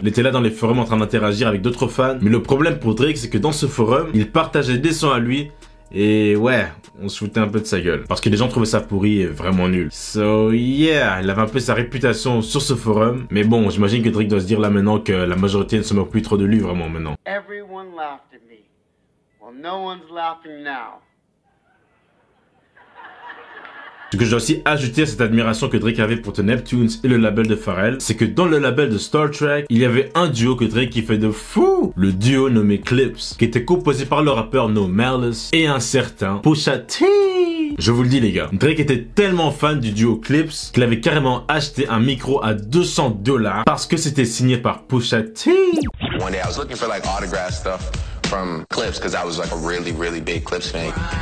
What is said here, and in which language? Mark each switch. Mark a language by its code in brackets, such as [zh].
[fr] Il était là dans les forums en train d'interagir avec d'autres fans, mais le problème pour Drake, c'est que dans ce forum, il partageait des sons à lui et ouais, on se foutait un peu de sa gueule parce que les gens trouvaient ça pourri et vraiment nul. [en] So yeah, [fr] il avait un peu sa réputation sur ce forum, mais bon, j'imagine que Drake doit se dire là maintenant que la majorité ne se moque plus trop de lui vraiment maintenant. [en] Everyone laughed at me. Well, no one's laughing now. [fr] Ce que je dois aussi ajouter à cette admiration que Drake avait pour The Neptunes et le label de Pharrell, c'est que dans le label de Star Trek, il y avait un duo que Drake kiffait de fou, le duo nommé Clips, qui était composé par le rappeur No Malice et un certain Pusha T. Je vous le dis les gars, Drake était tellement fan du duo Clips qu'il avait carrément acheté un micro à $200 parce que c'était signé par Pusha T. [en] One day I was looking for like autograph stuff from Clips because I was like a really big Clips fan.